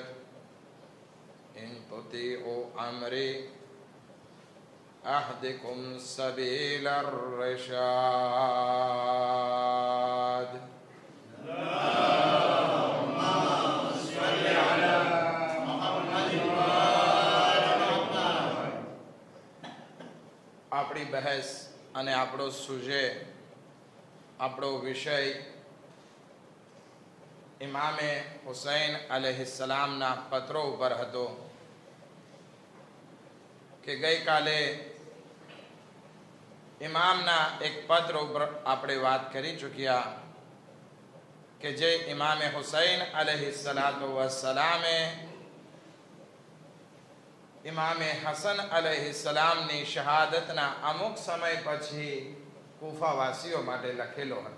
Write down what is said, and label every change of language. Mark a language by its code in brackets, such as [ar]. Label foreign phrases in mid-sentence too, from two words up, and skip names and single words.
[ar] إن تطيعوا أمري أهدكم سبيل الرشاد. اللهم صل على محمد وآل محمد. [gu] આપણી બહેસ અને આપણો સુજે, આપણો વિષય ઇમામે હુસૈન અલૈહિસ્સલામના પત્રો ઉપર હતો કે ગઈકાલે ઇમામના એક પત્ર ઉપર આપણે વાત કરી ચૂક્યા કે જે ઇમામે હુસૈન અલૈહિસ્સલાતુ વસ્સલામે ઇમામે હસન અલૈહિસ્સલામની શહાદતના અમુક સમય પછી કૂફાવાસીઓ માટે લખેલો હતો.